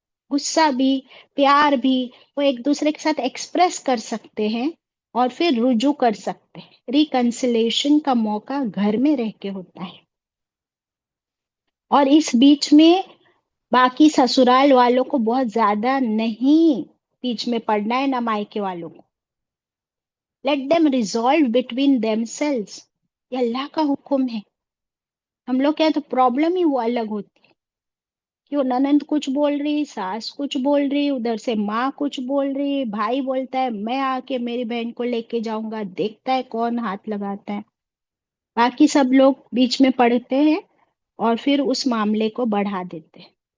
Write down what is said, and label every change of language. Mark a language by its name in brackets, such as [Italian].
[Urdu] غصہ بھی، پیار بھی وہ ایک دوسرے کے ساتھ ایکسپریس کر سکتے ہیں، اور پھر رجوع کر سکتے ہیں. ریکنسلیشن کا موقع گھر میں رہ کے ہوتا ہے. اور اس بیچ میں باقی سسرال والوں کو بہت زیادہ نہیں بیچ میں پڑنا ہے، نہ مائکے والوں کو. [English] Let them resolve between themselves. [Urdu] یہ اللہ کا حکم ہے. ہم لوگ کیا تو پرابلم ہی وہ الگ ہوتی ہے کہ وہ ننند کچھ بول رہی، ساس کچھ بول رہی، ادھر سے ماں کچھ بول رہی، بھائی بولتا ہے میں آ کے میری بہن کو لے کے جاؤں گا، دیکھتا ہے کون ہاتھ لگاتا ہے. باقی سب لوگ بیچ میں پڑتے ہیں اور پھر اس معاملے کو بڑھا دیتے ہیں.